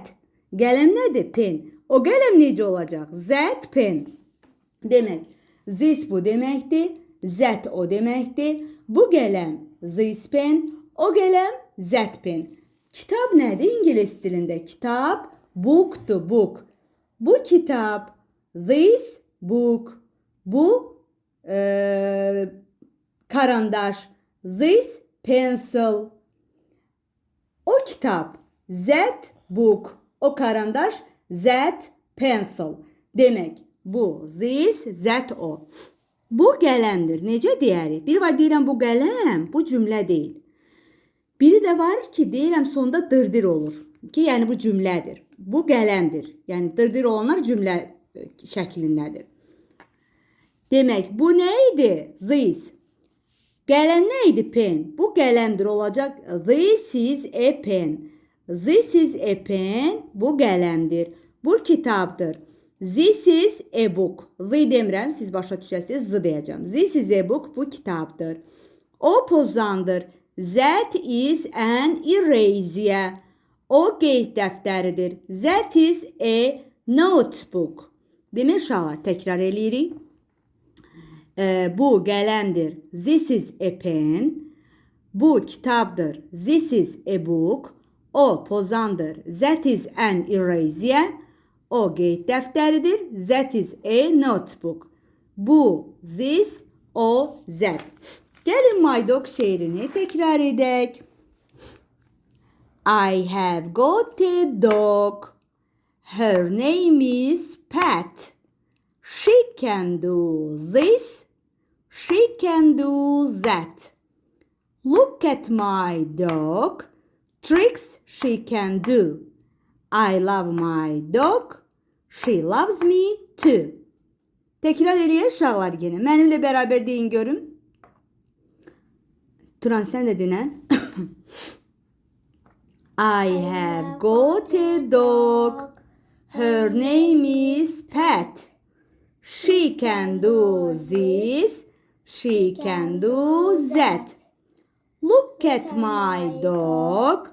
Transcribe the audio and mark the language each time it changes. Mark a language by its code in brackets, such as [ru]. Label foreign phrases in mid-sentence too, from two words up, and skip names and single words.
[az] Qələm nədir? Pen. O qələm necə olacaq? [en] Zət pen. [az] Demək, zis bu deməkdir. Zət o deməkdir. Bu qələm [en] zis pen. [az] O qələm [en] zət pen. [az] Kitab nədir ingilis dilində? Kitab book'dur, book. Bu kitab [en] this book. [az] Bu karandaş. [en] This pencil. [az] O kitab [en] that book. [az] O karandaş [en] that pencil. [az] Demək bu [en] this that [az] o. Bu qələmdir. Necə deyərik? Biri var deyirəm bu qələm. Bu cümlə deyil. Biri də var ki deyirəm sonda dırdır olur. Ki yəni bu cümlədir. Bu qələmdir. Yəni dırdır olanlar cümlə şəklindədir. Demək bu nə idi? This. Qələm nə idi? Pen. Bu qələmdir olacaq. [en] This is a pen. This is a pen. [az] Bu qələmdir. Bu kitabdır. [en] This is a book. [az] The demirəm, siz başa düşəsiniz. Z deyəcəm. [en] This is a book. [az] Bu kitabdır. O pozandır. [en] That is an eraser. [az] O qeyd dəftəridir. [en] That is a notebook. [az] Demək uşaqlar, təkrar eləyirik. Bu qələmdir. [en] This is a pen. [az] Bu kitabdır. [en] This is a book. [az] O pozandır. [en] That is an eraser. [az] O qeyd dəftəridir. [en] That is a notebook. [az] Bu, this, o, that. Gəlin My Dog şeirini təkrar edək. [en] I have got a dog. Her name is Pat. She can do this. She can do that. Look at my dog. Tricks she can do. I love my dog. She loves me too. [az] Təkrar eləyək uşaqlar yenə. Mənimlə bərabər deyin görüm. Turan sən də dinən. [en] I have got a dog. Her name is Pat. She can do this. She can do that. Look at my dog.